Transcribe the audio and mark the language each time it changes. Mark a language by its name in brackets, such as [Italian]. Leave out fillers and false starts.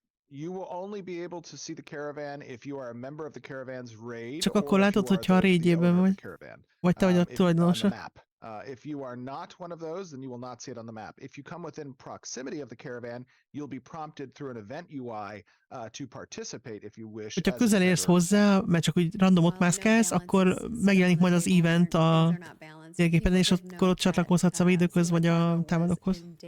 [English] You will only be able to see the caravan if you are a member of the caravan's raid. [Hungarian] Csak akkor látod, hogyha a raidjében vagy te vagy a tulajdonosa. [English] If you are not one of those, then you will not see it on the map. If you come within proximity of the caravan, you'll be prompted through an event UI to participate if you wish. [Hungarian] Hogyha közel érsz hozzá, mert csak úgy randomot mászkálsz, akkor megjelenik majd az event a térképen, és akkor ott csatlakozhatsz a védőkhöz, vagy a támadókhoz.